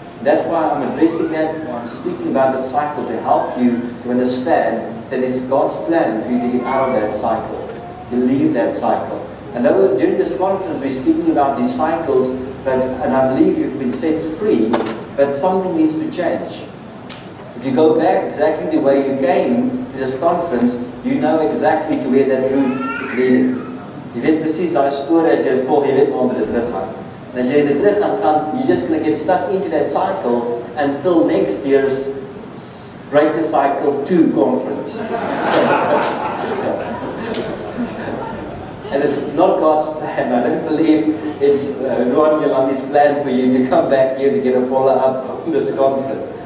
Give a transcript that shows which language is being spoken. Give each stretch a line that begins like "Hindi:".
English: That's why I'm addressing that, I'm speaking about that cycle to help you to understand that it's God's plan for you to get out of that cycle, to leave that cycle. And during this conference we're speaking about these cycles, and I believe you've been set free, but something needs to change. If you go back exactly the way you came to this conference, you know exactly to where that route is leading.
Afrikaans: Jy weet presies daai spore as jy volg, jy weet waar dit teruggaan.
English: And
Afrikaans: as jy dit terug gaan,
English: you're just going to get stuck into that cycle until next year's Break the Cycle 2 conference. And it's not God's plan. I don't believe it's Luan Yolandi's plan for you to come back here to get a follow-up of this conference.